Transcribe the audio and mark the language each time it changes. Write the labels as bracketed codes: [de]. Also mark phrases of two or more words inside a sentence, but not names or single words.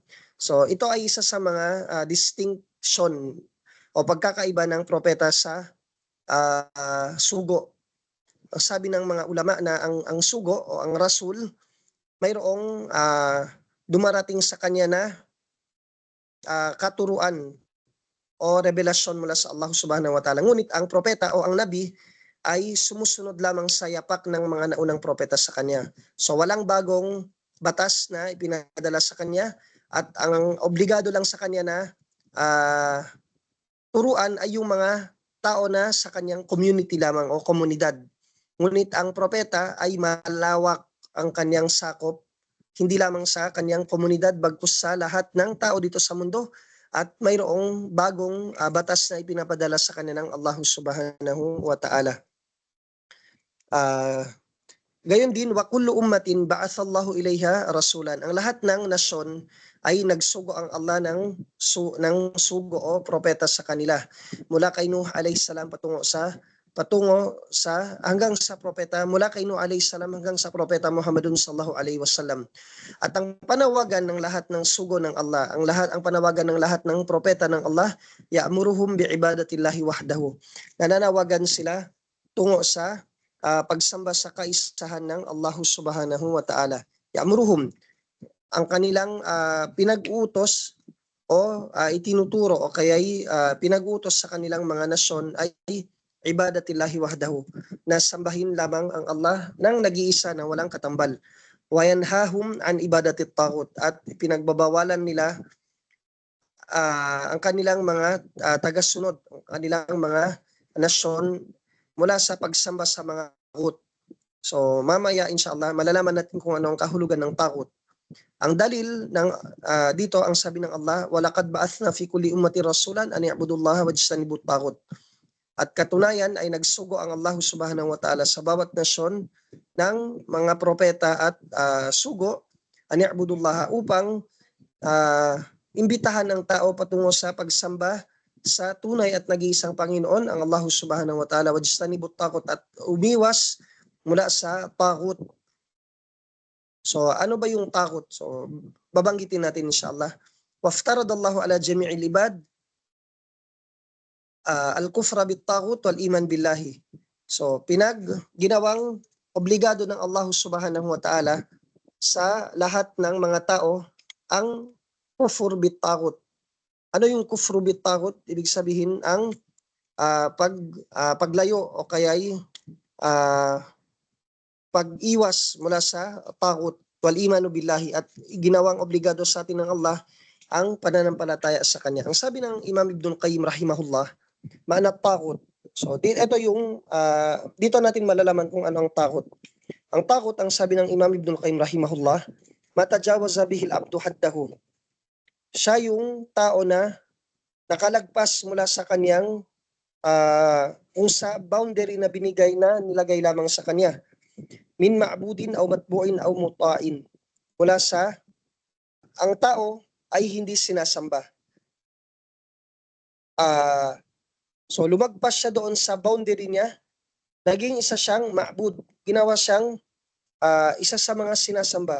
[tl] So ito ay isa sa mga distinction o pagkakaiba ng propeta sa sugo. Ang sabi ng mga ulama na ang sugo o ang rasul, mayroong dumarating sa kanya na katuruan o revelasyon mula sa Allah [ar] سبحانه وتعالى. [tl] Ngunit ang propeta o ang nabi ay sumusunod lamang sa yapak ng mga naunang propeta sa kanya. So walang bagong batas na ipinadala sa kanya, at ang obligado lang sa kanya na turuan ay yung mga tao na sa kanyang community lamang o komunidad. Ngunit ang propeta ay malawak ang kanyang sakop, hindi lamang sa kanyang komunidad bagkus sa lahat ng tao dito sa mundo, at mayroong bagong batas na ipinapadala sa kanya ng Allah [ar] سبحانه وتعالى. [tl] Gayon din, [ar] وكل أمة بعث الله إليها رسولا. [tl] Ang lahat ng nasyon ay nagsugo ang Allah ng sugo o propeta sa kanila. Mula kay Nuh [ar] عليه السلام [tl] patungo sa hanggang sa propeta, mula kay Nuh [ar] عليه السلام [tl] hanggang sa propeta Muhammadun [ar] صلى الله عليه وسلم. [tl] At ang panawagan ng lahat ng sugo ng Allah, ang panawagan ng lahat ng propeta ng Allah, [ar] يأمرهم بعبادة الله وحده. [tl] Nananawagan sila tungo sa pagsamba sa kaisahan ng Allah [ar] سبحانه وتعالى. يأمرهم, [tl] ang kanilang pinag-utos o itinuturo o kaya'y pinag-utos sa kanilang mga nasyon ay [ar] عبادة الله وحده, [tl] na sambahin lamang ang Allah nang nag-iisa na walang katambal. [ar] وينهاهم عن عبادة الطاغوت, [tl] at pinagbabawalan nila ang kanilang mga tagasunod, ang kanilang mga nasyon mula sa pagsamba sa mga taghut. So mamaya inshallah malalaman natin kung ano ang kahulugan ng taghut. Ang dalil ng dito, ang sabi ng Allah, [ar] ولقد بعثنا في كل أمة رسولا أن اعبدوا الله واجتنبوا الطاغوت. [tl] At katunayan ay nagsugo ang Allah [ar] سبحانه وتعالى [tl] sa bawat nasyon ng mga propeta at sugo [ar] أن اعبدوا الله, [tl] upang imbitahan ng tao patungo sa pagsamba sa tunay at nag-iisang Panginoon, ang Allah [ar] سبحانه وتعالى, واجتنبوا الطاغوت, [tl] at umiwas mula sa taghut. So ano ba yung taghut? So babanggitin natin inshallah. [ar] وافترض الله على جميع العباد الكفر بالطاغوت والإيمان بالله. [tl] So ginawang obligado ng Allah [ar] سبحانه وتعالى [tl] sa lahat ng mga tao ang [ar] كفر بالطاغوت. [tl] Ano yung [ar] كفر بالطاغوت? [tl] Ibig sabihin ang paglayo o kaya'y pag-iwas mula sa taghut [ar] والإيمان بالله, [tl] at ginawang obligado sa atin ng Allah ang pananampalataya sa Kanya. Ang sabi ng Imam Ibnul Qayyim rahimahullah, [ar] معنى طاغوت. [tl] So ito yung dito natin malalaman kung ano ang taghut. Ang taghut, ang sabi ng Imam Ibnul Qayyim rahimahullah, [ar] ما تجاوز به العبد حده. [tl] Siya yung tao na nakalagpas mula sa kanyang kung sa boundary na binigay na nilagay lamang sa kanya. [ar] من معبود أو متبوع أو مطاع. [tl] Mula sa ang tao ay hindi sinasamba. So lumagpas siya doon sa boundary niya, naging isa siyang ma'bud. Ginawa siyang isa sa mga sinasamba.